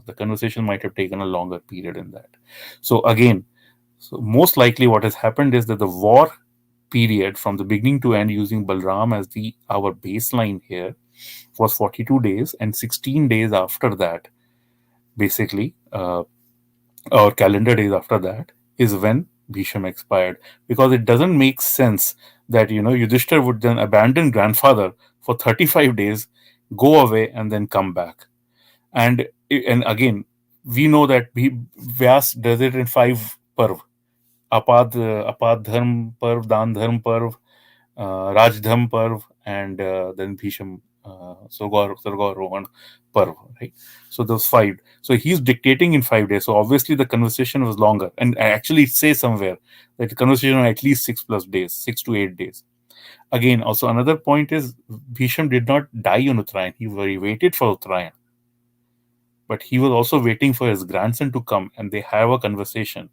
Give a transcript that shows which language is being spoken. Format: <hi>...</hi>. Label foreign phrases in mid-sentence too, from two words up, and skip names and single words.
<en>The conversation might have taken a longer period in that. So again, most likely what has happened is that the war period from the beginning to end, using Balram as our baseline here, was 42 days, and 16 days after that, basically, or calendar days after that, is when Bhisham expired, because it doesn't make sense that Yudhishthir would then abandon grandfather for 35 days, go away, and then come back. And again, we know that Vyas does it in 5 parv: apad dharm parv, dan dharm parv, rajdham parv, and then Bhisham, Sargarohan parv, right? So those 5. So he's dictating in 5 days. So obviously the conversation was longer, and actually it says somewhere that the conversation was at least 6+ days, 6 to 8 days. Again, also another point is Bhisham did not die on Uttarayan. He waited for Uttarayan, but he was also waiting for his grandson to come, and they have a conversation.</en>